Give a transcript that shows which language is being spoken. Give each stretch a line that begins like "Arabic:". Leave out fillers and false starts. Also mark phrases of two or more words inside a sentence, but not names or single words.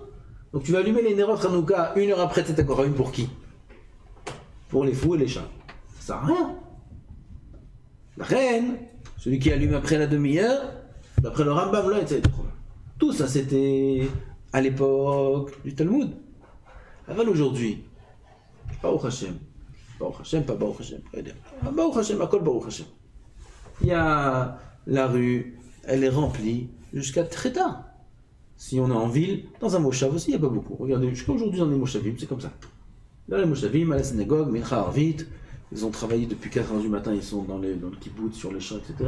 French: Donc tu vas allumer les
Hebrew: נרות חנוכה
French: une heure après
Hebrew: צאת הכוכבים
French: pour qui? Pour les fous et les chats. Ça sert à rien. La reine, celui qui allume après la demi-heure, d'après le Rambam, là, etc. Tout ça c'était à l'époque du Talmud. Aval aujourd'hui,
Hebrew: ברוך השם,
French: pas Baruch Hashem,
Hebrew: ברוך השם, הכל ברוך השם.
French: Il y a la rue, elle est remplie jusqu'à très tard. Si on est en ville, dans un moshav aussi, il n'y a pas beaucoup. Regardez, jusqu'à aujourd'hui dans les moshavim, c'est comme ça. Là, les moshavim, à la synagogue,
Hebrew: מנחה ערבית,
French: ils ont travaillé depuis 4h du matin, ils sont dans le kibbutz, sur les champs, etc.